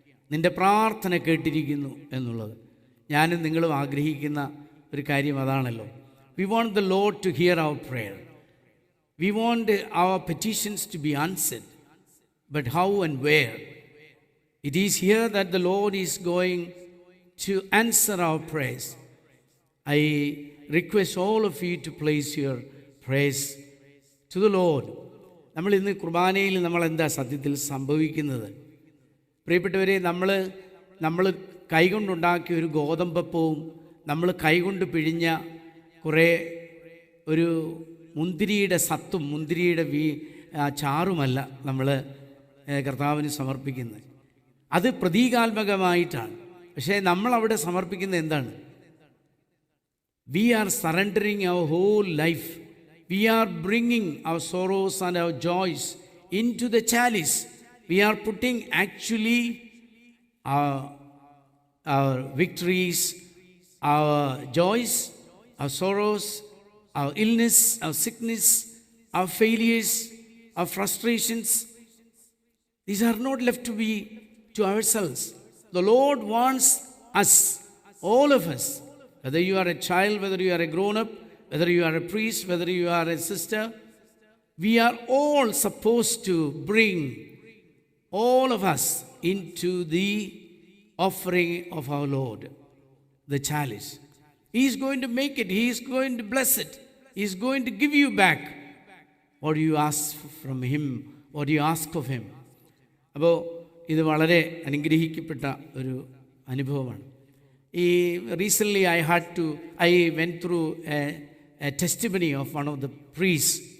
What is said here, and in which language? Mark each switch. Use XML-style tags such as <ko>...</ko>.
<ml>നിൻ്റെ പ്രാർത്ഥന കേട്ടിരിക്കുന്നു എന്നുള്ളത്. ഞാനും നിങ്ങളും ആഗ്രഹിക്കുന്ന ഒരു കാര്യം അതാണല്ലോ.</ml> <en>We want the Lord to hear our prayer. We want our petitions to be answered. But how and where? It is here that the Lord is going to answer our prayers. I request all of you to place your praise to the Lord.</en> <ml>നമ്മൾ ഇന്ന് കുർബാനയിൽ നമ്മളെന്താ സത്യത്തിൽ സംഭവിക്കുന്നത്? പ്രിയപ്പെട്ടവരെ, നമ്മൾ കൈകൊണ്ടുണ്ടാക്കിയ ഒരു ഗോതമ്പപ്പവും നമ്മൾ കൈകൊണ്ട് പിഴിഞ്ഞ കുറേ ഒരു മുന്തിരിയുടെ സത്തും മുന്തിരിയുടെ ചാറുമല്ല നമ്മൾ കർത്താവിന് സമർപ്പിക്കുന്നത്. അത് പ്രതീകാത്മകമായിട്ടാണ്. പക്ഷേ നമ്മളവിടെ സമർപ്പിക്കുന്നത് എന്താണ്?</ml> <en>We are surrendering our whole life. We are bringing our sorrows and our joys into the chalice. We are putting actually our victories, our joys, our sorrows, our illness, our sickness, our failures, our frustrations. These are not left to be to ourselves. The Lord wants us, all of us, whether you are a child, whether you are a grown-up, whether you are a priest, whether you are a sister, we are all supposed to bring all of us into the offering of our Lord, the chalice. He is going to make it. He is going to bless it. He is going to give you back what you ask from Him, what you ask of Him.</en> <ml>അപ്പോൾ ഇത് വളരെ അനുഗ്രഹിക്കപ്പെട്ട ഒരു അനുഭവമാണ്.</ml> <en>Recently I went through a testimony of one of the priests.</en>